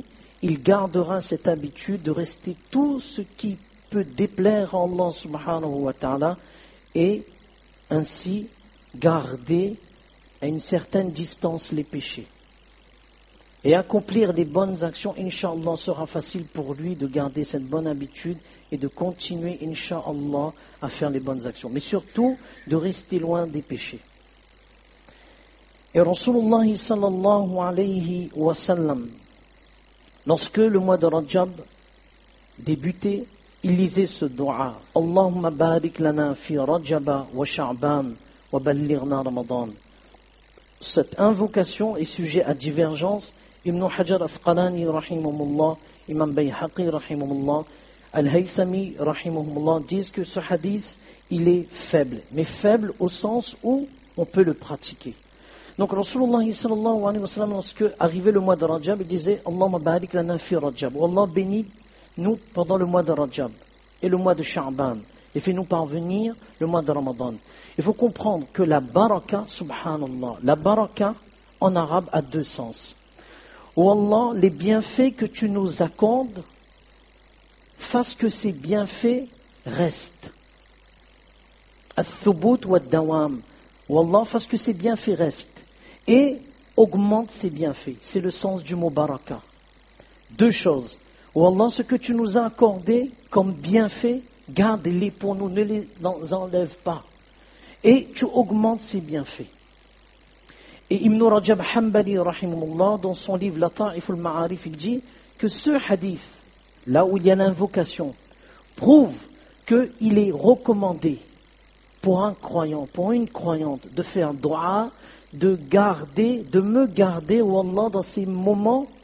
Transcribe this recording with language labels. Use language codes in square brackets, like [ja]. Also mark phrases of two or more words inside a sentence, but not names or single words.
[fr] Il gardera cette habitude de rester tout ce qui peut déplaire à [ar] الله سبحانه وتعالى [fr] et ainsi garder à une certaine distance les péchés. Et accomplir des bonnes actions, [ar] إن شاء الله, [fr] sera facile pour lui de garder cette bonne habitude et de continuer, [ar] إن شاء الله, [fr] à faire les bonnes actions. Mais surtout, de rester loin des péchés. [ar] Et رسول الله صلى الله عليه وسلم, [fr] lorsque le mois de Rajab débutait, il lisait ce dua. [ar] اللهم بارك لنا في رجب وشعبان وبلغنا رمضان. [fr] Cette invocation est sujet à divergence. Ibn Hajar Asqalani rahimahullah, Imam Bayhaqi rahimahullah, Al-Haythami rahimahullah disent que ce hadith, il est faible. Mais faible au sens où on peut le pratiquer. [ar] Donc رسول الله صلى الله عليه وسلم, [fr] lorsque arrivait le mois de Rajab, il disait [ar] اللهم بارك لنا في رجب. [fr] Allah bénit nous pendant le mois de Rajab et le mois de Sha'ban. Et fait-nous parvenir le mois de Ramadan. Il faut comprendre que la baraka, subhanallah, la baraka en arabe a deux sens. Oh Allah, les bienfaits que tu nous accordes, fasse que ces bienfaits restent. [ar] الثبوت والدوام. [fr] Oh Allah, fasse que ces bienfaits restent. Et augmente ces bienfaits. C'est le sens du mot baraka. Deux choses. Oh Allah, ce que tu nous as accordé comme bienfaits, garde-les pour nous, ne les enlève pas. Et tu augmentes ces bienfaits. Et Ibn Rajab Hanbali, rahimahullah, dans son livre Lata'if al-Ma'arif, il dit que ce hadith, là où il y a l'invocation, prouve qu'il est recommandé pour un croyant, pour une croyante, de faire dua, de me garder, Wallah, dans ces moments